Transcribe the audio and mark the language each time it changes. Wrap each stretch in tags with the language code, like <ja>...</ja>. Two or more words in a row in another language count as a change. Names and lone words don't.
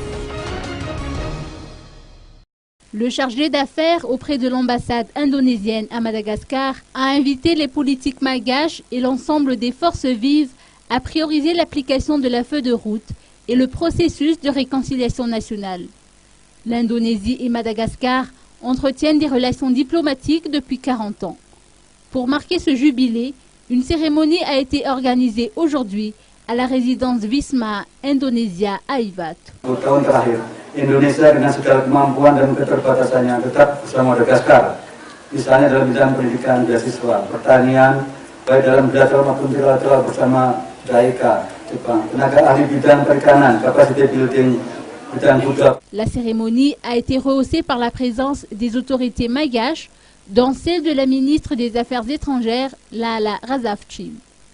<fr>Le chargé d'affaires auprès de l'ambassade indonésienne à Madagascar a invité les politiques malgaches et l'ensemble des forces vives à prioriser l'application de la feuille de route et le processus de réconciliation nationale. L'Indonésie et Madagascar entretiennent des relations diplomatiques depuis 40 ans. Pour marquer ce jubilé, une cérémonie a été organisée aujourd'hui à la résidence Wisma Indonesia à Ivat.</fr> <id>Indonesia dengan segala kemampuan dan keterbatasannya tetap bersama Madagaskar, misalnya dalam bidang pendidikan, beasiswa, pertanian, baik dalam bilateral maupun trilateral bersama JICA, Jepang, tenaga ahli bidang perikanan,</id> <en>capacity building,</en> <id>bidang budaya.</id> <fr>La cérémonie a été rehaussée par la présence des autorités malgaches, dont celle de la ministre des Affaires étrangères, Lala Razafchim.</fr>